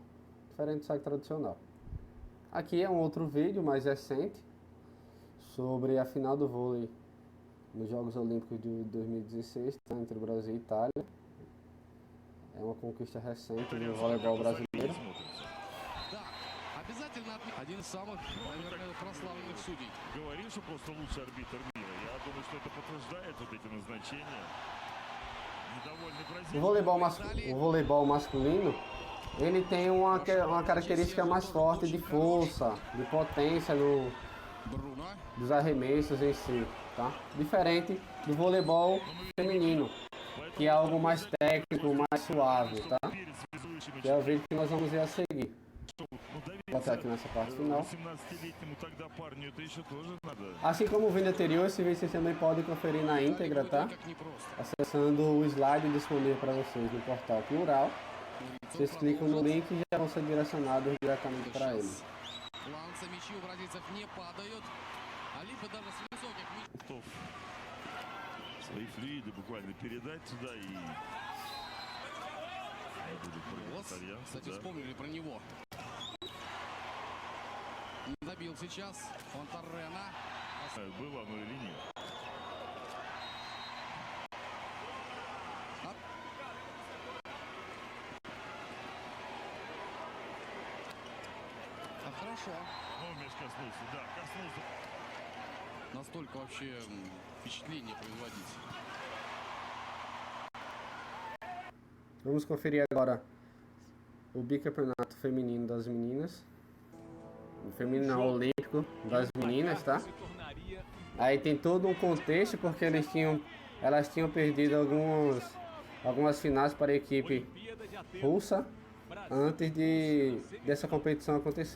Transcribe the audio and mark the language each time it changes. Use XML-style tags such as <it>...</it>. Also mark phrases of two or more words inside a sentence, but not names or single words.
<pt>Diferente do saque tradicional. Aqui é um outro vídeo mais recente sobre a final do vôlei nos Jogos Olímpicos de 2016, tá? Entre Brasil e Itália. É uma conquista recente do voleibol brasileiro.</pt> <ru>Один из самых, наверное, прославленных судей. Говорил, что просто лучший арбитр мира. Я думаю, что это подтверждает вот эти назначения.</ru> <pt>O voleibol masculino, ele tem uma característica mais forte de força, de potência dos arremessos em si, tá? Diferente do voleibol feminino, que é algo mais técnico, mais suave, tá? Que é o vídeo que nós vamos ver a seguir. Vou botar aqui nessa parte final. Assim como o vídeo anterior, esse vídeo vocês também podem conferir na íntegra, tá? Acessando o slide disponível para vocês no portal Plural. Vocês clicam no link e já vão ser direcionados diretamente para ele.</pt> <ru>Свои флюиды буквально передать сюда и... Вот, кстати, вспомнили про него. Забил сейчас Фонтарена. Было оно или нет? Хорошо. Ну, мяч коснулся, да, коснулся. Настолько вообще впечатление производить.</ru> <pt>Vamos conferir agora o bicampeonato feminino das meninas. O feminino não, olímpico das meninas, tá? Aí tem todo um contexto porque elas tinham perdido algumas finais para a equipe russa antes dessa competição acontecer.</pt>